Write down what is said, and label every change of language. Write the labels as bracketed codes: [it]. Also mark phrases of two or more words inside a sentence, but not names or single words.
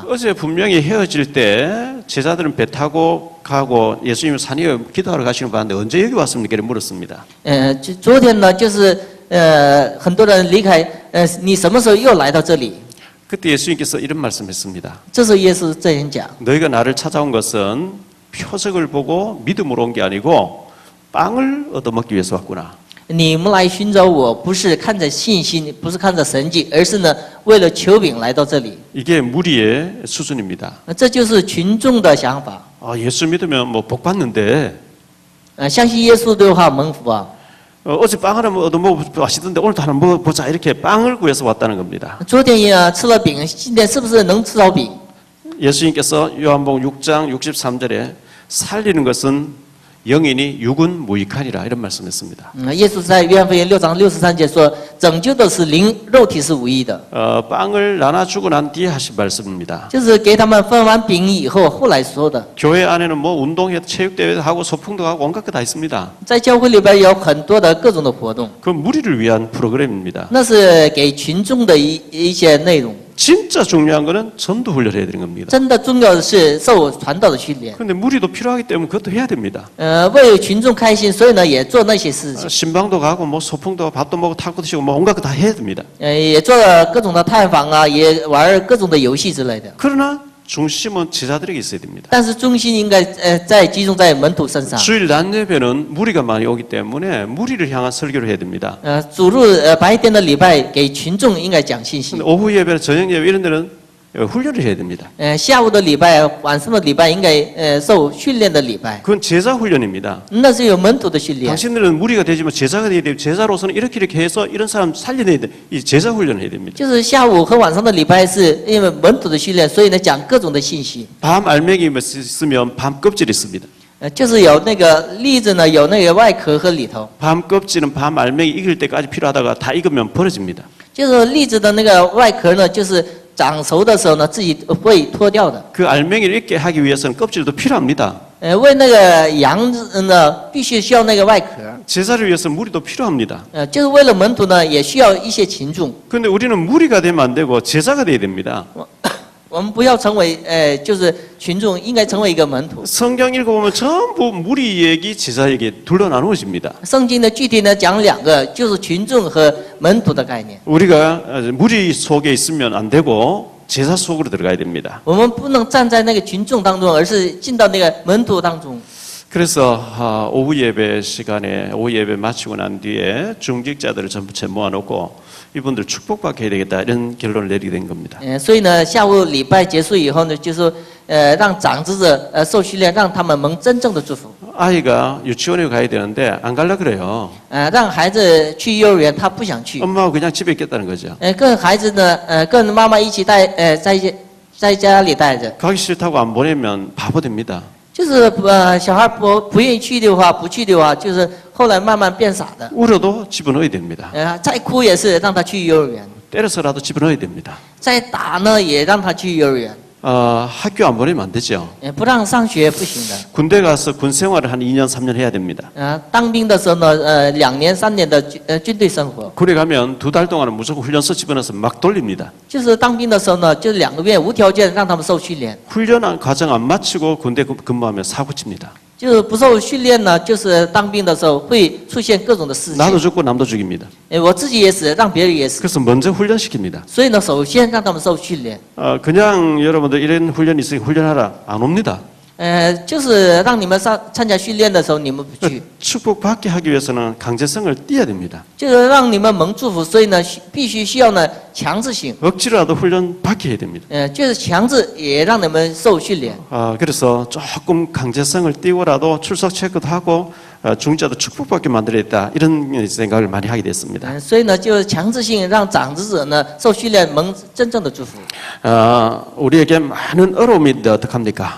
[ko] 어제 분명히 헤어질 때 제자들은 배 타고 가고 예수님은 산에 기도하러 가시는 거 봤는데 언제 여기 왔습니까? 이렇게 물었습니다. [zh] 昨天呢，就是很多人离开，你什么时候又来到这里？ [ko] 그때 예수님께서 이런 말씀했습니다. [zh] 这时候耶稣这样讲： [ko] 너희가 나를 찾아온 것은 표적을 보고 믿음으로 온 게 아니고 빵을 얻어먹기 위해서 왔구나. [zh] 你们来寻找我，不是看着信心，不是看着神迹，而是呢为了求饼来到这里。 [ko] 이게 무리의 수준입니다. [zh] 这就是群众的想法。 [ko] 예수 믿으면 뭐 복 받는데 [zh] 相信耶稣的话蒙福啊。 [ko] 어제 빵 하나 얻어먹어 맛있던데 오늘도 하나 먹어보자 이렇게 빵을 구해서 왔다는 겁니다. [zh] 昨天也吃了饼，今天是不是能吃到饼？ [ko] 예수님께서 요한복음 6장 63절에 살리는 것은 영이니 육은 무익하니라 이런 말씀했습니다. [zh] 耶稣在约翰福音6章63节说：“拯救的是灵，肉体是无益的。” [ko] 빵을 나눠주고 난 뒤에 하신 말씀입니다. [zh] 就是给他们分完饼以后，后来说的。 [ko] 교회 안에는 뭐 운동회, 체육대회도 하고 소풍도 하고 온갖 거 다 있습니다. [zh] 在教会里边有很多的各种的活动， [ko] 그 무리를 위한 프로그램입니다. [zh] 那是给群众的一些内容。 [ko] 진짜 중요한 거는 전도 훈련을 해야 되는 겁니다. [zh] 真的重要的是受传道的训练。 [ko] 그런데 무리도 필요하기 때문에 그것도 해야 됩니다. [zh] 为群众开心，所以呢也做那些事情， [ko] 신방도 가고 뭐 소풍도 밥도 먹고 탁구도 치고 뭐 온갖 거 다 해야 됩니다. [zh] 也做了各种的探访啊，也玩各种的游戏之类的。 [ko] 그러나 중심은 제자들에게 있어야 됩니다. [zh] 但是中心应该在集中在门徒身上。 [ko] 주일 낮 예배는 무리가 많이 오기 때문에 무리를 향한 설교를 해야 됩니다. [zh] 主日白天的礼拜给群众应该讲信息 [ko] 근데 ， 오후 예배나 저녁 예배 이런 데는 훈련을 해야 됩니다. [zh] 下午的礼拜、晚上的礼拜应该受训练的礼拜， [ko] 그건 제자 훈련입니다. [zh] 那是有门徒的训练。 [ko] 당신들은 무리가 되지만 제자가 돼야 돼요. 제자로서는 이렇게 해서 이런 사람 살려내야 돼. 이 제자 훈련을 해야 됩니다. [zh] 就是下午和晚上的礼拜是因为门徒的训练，所以呢讲各种的信息。 [ko] 밤 알맹이 있으면 밤 껍질이 있습니다. [zh] 就是有那个栗子呢，有那个外壳和里头。 [ko] 밤 껍질은 밤 알맹이 익을 때까지 필요하다가 다 익으면 버려집니다. [zh] 就是栗子的那个外壳呢，就是长熟的时候呢，自己会脱掉的。 [ko] 그 알맹이를 익게 하기 위해서는 껍질도 필요합니다. [zh] 为那个羊呢，必须需要那个外壳。 [ko] 제사를 위해서 무리도 필요합니다. [zh] 就是为了门徒呢，也需要一些群众。 [ko] 그런데 우리는 무리가 되면 안 되고 제자가 돼야 됩니다. [zh] 我们不要成为就是群众，应该成为一个门徒。 [ko] 성경 읽어보면 전부 무리 얘기, 제자 얘기 둘러 나누어집니다. [zh] 圣经的具体呢讲两个，就是群众和门徒的概念。 [ko] 우리가 무리 속에 있으면 안 되고 제사 속으로 들어가야 됩니다. [zh] 我们不能站在那个群众当中，而是进到那个门徒当中。 [ko] 그래서 오후 예배 시간에 오후 예배 마치고 난 뒤에 중직자들을 전부 모아놓고 이분들 축복받게 해야 되겠다 이런 결론을 내리게 된 겁니다. [zh] 所以呢，下午礼拜结束以后呢，就是让长子者受训练，让他们蒙真正的祝福。 [ko] 아이가 유치원에 가야 되는데 안 갈라 그래요. [zh] 让孩子去幼儿园，他不想去。 [ko] 엄마하고 그냥 집에 있겠다는 거죠. [zh] 跟孩子呢，跟妈妈一起带，在家里带着。 [ko] 가기 싫다고 안 보내면 바보 됩니다. [zh] 就是小孩不愿意去的话，不去的话，就是后来慢慢变傻的。 [ko] 울어도 집어넣어야 됩니다. [zh] 再哭也是让他去幼儿园， [ko] 때려서라도 집어넣어야 됩니다. [zh] 再打呢也让他去幼儿园。 [ko] 학교 안 보내면 안 되죠. [zh] 不让上学不行的。 [ko] 군대 가서 군 생활을 한 2년 3년 해야 됩니다. [zh] 当兵的时候呢，2年3年的军队生活。 [ko] 군에 가면 2달 동안은 무조건 훈련소 집어넣어서 막 돌립니다. [zh] 就是当兵的时候呢，就2个月无条件让他们受训练。 [ko] 훈련 과정 안 마치고 군대 근무하면 사고 칩니다. [zh] 就是不受训练呢，就是当兵的时候会出现各种的事情。 [ko] 나도 죽고 남도 죽입니다. [zh] 我自己也死，让别人也死。 [ko] 그래서 먼저 훈련시킵니다. [zh] 所以呢，首先让他们受训练。 [ko] 그냥 여러분들 이런 훈련이 있으니 훈련하라 안 옵니다. [zh] 就是让你们参加训练的时候，你们不去。 [ko] 축복받게 하기 위해서는 강제성을 띄어야 됩니다. [zh] 就是让你们蒙祝福，所以呢，必须需要呢强制性。 [ko] 억지로라도 훈련 받게 해야 됩니다. [zh] 就是强制也让你们受训练。 [ko] 그래서 조금 강제성을 띄고라도 출석 체크도 하고 중자도 축복받게 만들어야겠다 이런 생각을 많이 하게 됐습니다. [zh] 所以呢，就是强制性让长子者呢受训练，蒙真正的祝福。 [ko] 우리에게 많은 어려움이 있는데 어떡합니까?